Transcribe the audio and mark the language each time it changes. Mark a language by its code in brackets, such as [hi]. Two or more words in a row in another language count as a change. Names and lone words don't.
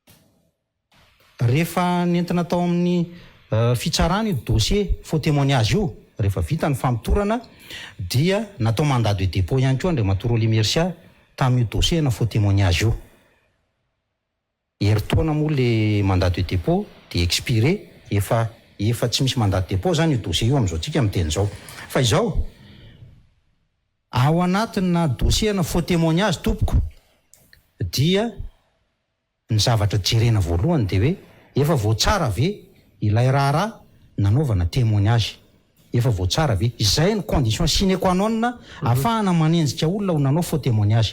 [mg] Rehefa nentina tao amin'ny fitsarana io dossier [fr] faux témoignage [mg] io, rehefa vita ny famitorana dia natao [fr] mandat de dépôt [mg] ihany koa Andriamatoa Roly Mercia tamin'io dossier na [fr] faux témoignage [mg] io. Heritaona moa le [fr] mandat de dépôt de expiré, [mg] efa tsy misy [fr] mandat de dépôt [mg] zany io dossier io am'izao tsika miteny zao. Fa izao ao anatina dossier na [fr] faux témoignage [mg] tompoko dia ny zavatra jerena voalohany de hoe efa voatsara ve ilay raharaha nanaovana témoignage, efa voatsara ve, izay ny [fr] condition sine qua non [mg] ahafahana manenjika olona ho nanao [fr] faux témoignage.